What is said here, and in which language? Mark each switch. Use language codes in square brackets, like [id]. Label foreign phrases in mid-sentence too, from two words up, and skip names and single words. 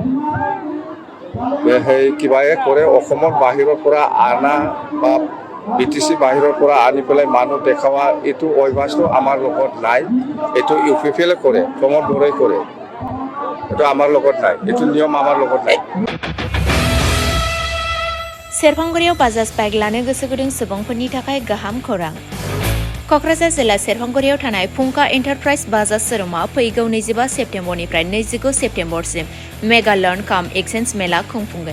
[as] সেই কিবাহে কৰে, অসমৰ বাহিৰৰ পৰা আনা বা BTC বাহিৰৰ পৰা আনি পেলাই মানুহ দেখাৱা, এইটো অভ্যাসটো আমাৰ লগত নাই। এইটো UPPL-এ কৰে, প্ৰমোদ বড়োই কৰে, এইটো আমাৰ লগত নাই, এইটো নিয়ম আমাৰ লগত নাই। [brx] सेरफांगुरियाव बाजाज बाइक लानो गोसो गुदुं सुबुंफोरनि थाखाय गाहाम खौरां। क'क्राझार जिल्ला सेरफांगुरियाव थानाय फुंखा एन्टारप्राइज बाजाज शोरुमा फैगौ 25 सेप्तेम्बरनिफ्राय 29 सेप्तेम्बरसिम मेगा लर्न काम एक्सचेन्ज मेला खुंफुंगोन।